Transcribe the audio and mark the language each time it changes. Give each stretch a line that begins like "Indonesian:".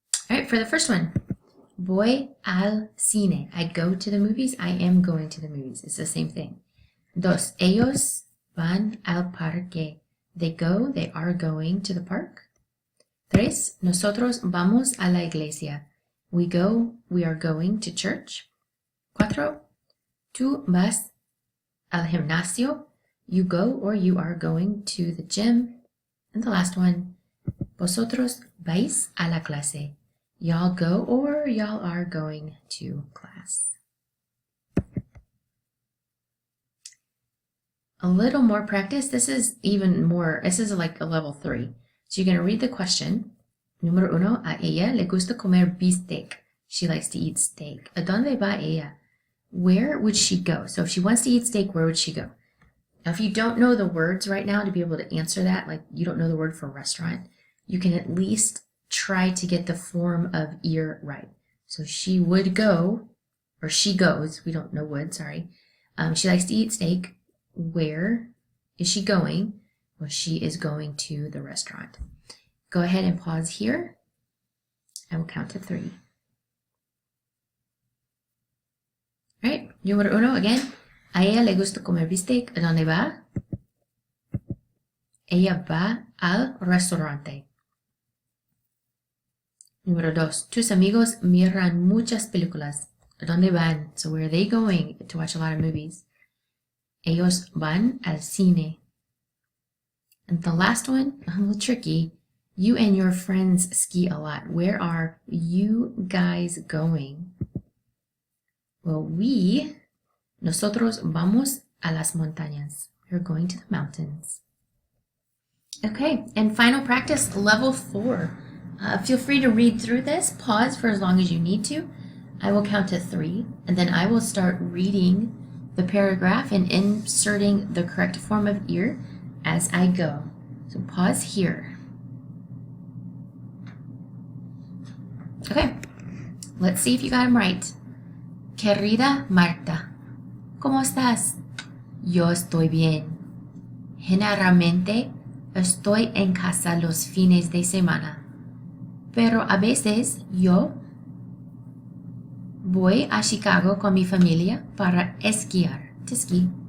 English: All right, for the first one.
Spanish: Voy al cine.
English: I go to the movies. I am going to the movies. It's the same thing. Dos.
Spanish: Ellos van al parque.
English: They go. They are going to the park.
Spanish: Tres. Nosotros vamos a la iglesia.
English: We go. We are going to church. Cuatro.
Spanish: Tú vas al gimnasio.
English: You go or you are going to the gym. And the last one.
Spanish: Vosotros vais a la clase.
English: Y'all go or y'all are going to class. A little more practice. This is even more, this is like a level 3. So you're going to read the question.
Spanish: Número 1, a ella le gusta comer bistec.
English: She likes to eat steak.
Spanish: ¿A dónde va ella?
English: Where would she go? So if she wants to eat steak, where would she go? Now, if you don't know the words right now to be able to answer that, like you don't know the word for restaurant, you can at least try to get the form of ir right. So she would go, or she goes, we don't know would, sorry. She likes to eat steak. Where is she going? Well, she is going to the restaurant. Go ahead and pause here. I will count to 3. All right, número 1 again.
Spanish: A ella le gusta comer bistec. ¿A dónde va? Ella va al restaurante. Número 2. Tus amigos miran muchas películas. ¿A dónde van?
English: So where are they going to watch a lot of movies?
Spanish: Ellos van al cine.
English: And the last one, a little tricky. You and your friends ski a lot. Where are you guys going?
Spanish: Well, nosotros vamos a las montañas.
English: We're going to the mountains. Okay, and final practice, level 4. Feel free to read through this. Pause for as long as you need to. I will count to 3, and then I will start reading the paragraph and inserting the correct form of ir as I go. So pause here. Okay, let's see if you got them right.
Spanish: Querida Marta, ¿cómo estás? Yo estoy bien. Generalmente estoy en casa los fines de semana. Pero a veces yo voy a Chicago con mi familia para esquiar,
English: to ski.